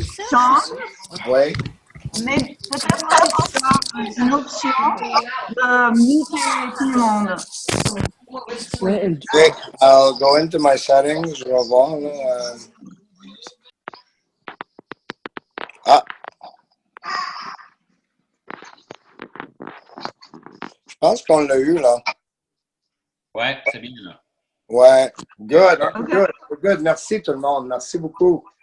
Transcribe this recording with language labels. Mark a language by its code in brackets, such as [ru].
[fr] Chante, Oui. mais peut-être avec une option de muter tout le monde. [en] Okay, I'll go into my settings. [fr] Je vais voir. Là, Ah, je pense qu'on l'a eu, là. Ouais, c'est bien là. Ouais. [en] Good. OK. Good. Good. [fr] Merci tout le monde. Merci beaucoup.